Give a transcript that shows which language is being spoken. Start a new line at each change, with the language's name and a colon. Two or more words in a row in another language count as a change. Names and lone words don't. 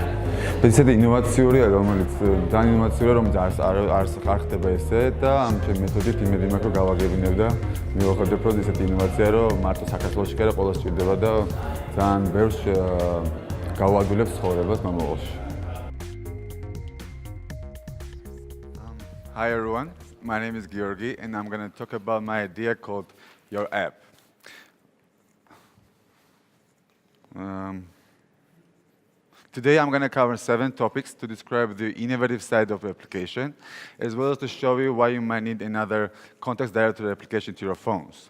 Georgian: ესეთი ინოვაციურია, რომელიც ძალიან ინოვაციურია, რომელიც არ ხდება ესე და ამ ჩემი მეთოდით იმედი მაქვს, რომ გავაგებინებ და მივხვდებ, რომ ესეთი ინოვაცია, რომ მარტო საქართველოში კი არა, ყველას სჭირდება და ძალიან ბევრს გავადვილებს ცხოვრებას მომავალში.
English: Hi everyone, my name is Georgi and I'm going to talk about my idea called Your App. Today I'm going to cover 7 topics to describe the innovative side of the application, as well as to show you why you might need another context directory application to your phones.